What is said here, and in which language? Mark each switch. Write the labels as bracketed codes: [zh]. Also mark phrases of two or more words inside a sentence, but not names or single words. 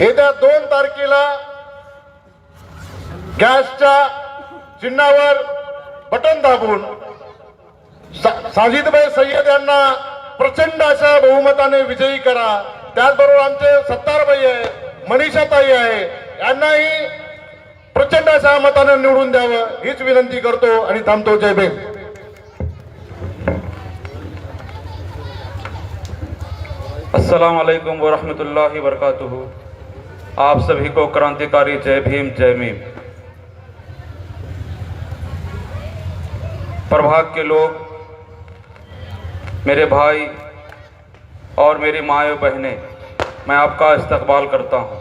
[mr] येत्या 2 तारखेला गॅसच्या चिन्हावर बटन दाबून साजिदभाई सय्यद यांना प्रचंड अशा बहुमताने विजयी करा. त्याचबरोबर आमचे सत्तारभाई आहे, मनीषाताई आहे, यांनाही प्रचंड अशा मताने निवडून द्यावं हीच विनंती करतो आणि थांबतो. जय भीम. [ar] السلام عليكم ورحمة الله وبركاته. [hi] आप सभी को क्रांतिकारी जय भीम, जय भीम. प्रभाग के लोग, मेरे भाई और मेरी माएँ बहनें, मैं आपका इस्तकबाल करता हूँ।